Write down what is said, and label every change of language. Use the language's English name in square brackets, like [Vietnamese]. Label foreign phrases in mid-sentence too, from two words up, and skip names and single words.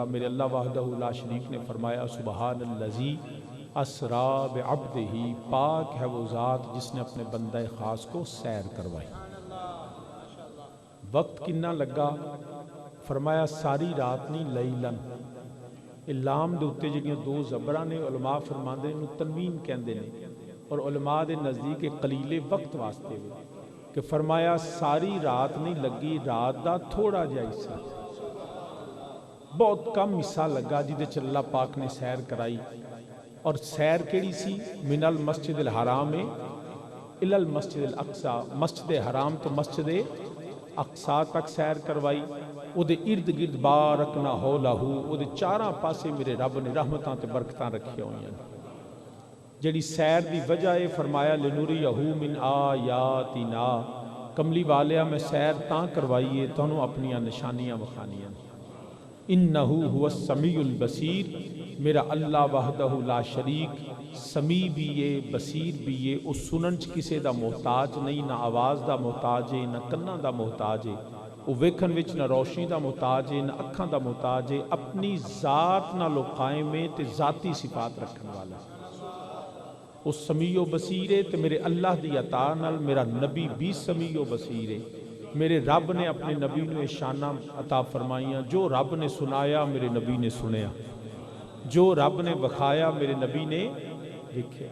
[Urdu] میرے اللہ [Arabic] وحدہ لا شریک [Urdu] نے فرمایا [Arabic] سبحان الذی اسرا بعبدہ، [Urdu] پاک ہے وہ ذات جس نے اپنے بندہ خاص کو سیر کروائی۔ [Punjabi] وقت کنا لگا؟ فرمایا ساری رات نہیں، لیلن۔ لام دے اتے جڑیاں دو زبراں نے، علماء فرماندے نے تنوین کہندے نے، اور علماء دے نزدیک قلیل وقت واسطے ہوئے کہ فرمایا ساری رات نہیں لگی، رات دا تھوڑا جہا حصہ، بہت کم حصہ لگا جدے چ اللہ پاک نے سیر کرائی۔ اور سیر کیڑی سی؟ [Arabic] من المسجد الحرام الی المسجد الاقصی، [Punjabi] مسجد حرام تو مسجد اقصی تک سیر کروائی۔ او دے ارد گرد [Arabic] بارکنا حولہ، [Punjabi] او دے چاراں پاسے میرے رب نے رحمتاں تے برکتاں رکھے ہوئی ہیں۔ جڑی سیر دی وجہ ہے فرمایا [Arabic] لنوریہ من آیاتنا، [Punjabi] کملی والیا میں سیر تاں کروائیے تانوں اپنیاں نشانیاں وکھانیاں۔ [Arabic] انہو هو السمیع البصیر، [Punjabi] میرا اللہ [Arabic] وحدہ لا شریک [Punjabi] سمیع بھی ہے بصیر بھی ہے، اس سنن چ کسے دا محتاج نہیں، نہ آواز دا محتاج ہے، نہ کناں دا محتاج ہے، وہ ویکھن وچ نہ روشنی دا محتاج ہے، نہ اکھاں دا محتاج ہے، اپنی ذات نالو قائم ہے تے ذاتی صفات رکھن والا ہے۔ اس سمیع و بصیر ہے تے میرے اللہ دی عطا نال میرا نبی بھی سمیع و بصیر ہے۔ میرے رب نے اپنے نبی نے شانہ عطا فرمائیاں، جو رب نے سنایا میرے نبی نے سنیا، جو رب نے بخایا میرے نبی نے لکھیا۔